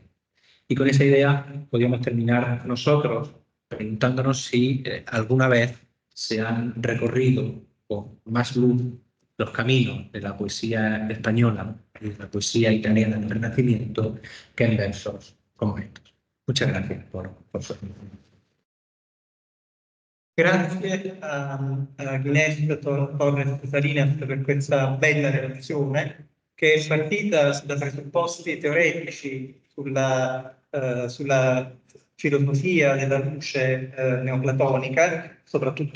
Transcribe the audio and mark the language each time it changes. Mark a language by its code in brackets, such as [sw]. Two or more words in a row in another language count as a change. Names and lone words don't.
[es] Y con esa idea podríamos terminar nosotros preguntándonos si alguna vez se han recorrido con más luz los caminos de la poesía española y de la poesía italiana del Renacimiento que en versos como estos. Muchas gracias por su atención. [it] Grazie a Gnés Torres Salinas per questa bella relazione che è partita da presupposti teoretici sulla filosofia della luce neoplatonica, soprattutto